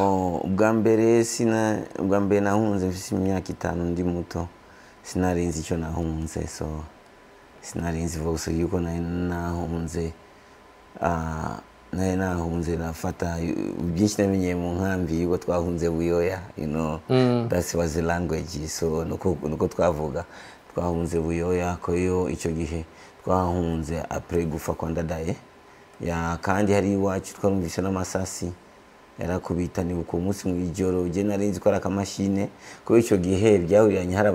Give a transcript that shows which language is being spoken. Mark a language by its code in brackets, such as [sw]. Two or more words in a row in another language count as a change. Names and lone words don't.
[rn] ubwa mbere nahunze mfise imyaka 5 ndi muto sinarinzi icyo nahunze so sinarinzi vose yuko nahunze nahunze nafata byinshi namenye mu nkambi yuko twahunze Buyoya [en] that was the language [rn] so nuko twavuga twahunze Buyoya ko yo icyo gihe twahunze après gufa kwa Ndadaye kandi hari iwacu twarumvise n'amasasi yarakubita ni uko umunsi mu ijoro je narinzi ko arakamashine ko icyo gihe byahuriranye hari